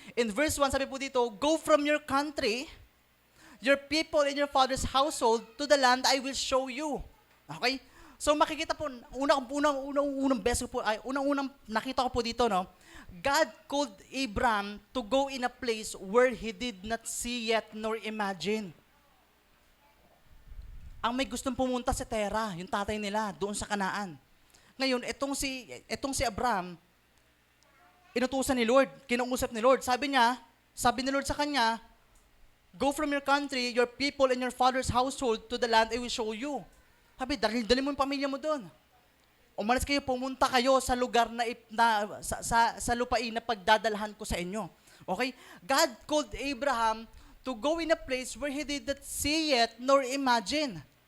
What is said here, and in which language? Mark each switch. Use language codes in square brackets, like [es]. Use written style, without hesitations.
[en] In verse 1, [tl] sabi po dito, [en] go from your country, your people in your father's household to the land I will show you. Okay? [tl] So makikita po, unang best ko po, unang nakita ko po dito, no? [en] God called Abraham to go in a place where he did not see yet nor imagine. [tl] Ang may gustong pumunta sa Terah, yung tatay nila, doon sa Kanaan. Ngayon, etong si Abraham, inutusan ni Lord, kinausap ni Lord. Sabi ni Lord sa kanya, [en] go from your country, your people, and your father's household to the land I will show you. [tl] Sabi, dali mo yung pamilya mo doon. Umalis kayo, pumunta kayo sa lugar sa lupain na pagdadalhan ko sa inyo. [en] Okay? God called Abraham to go in a place where he did not see it nor imagine.